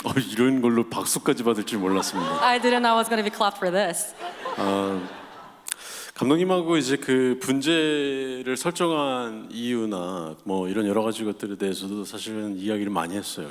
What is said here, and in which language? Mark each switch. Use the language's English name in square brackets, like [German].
[Korean] 이런 걸로 박수까지 받을 줄 몰랐습니다. [English] I didn't know I was going to be clapped for this. [Korean] 감독님하고 이제 그 분재를 설정한 이유나 뭐 이런 여러 가지 것들에 대해서도 사실은 이야기를 많이 했어요.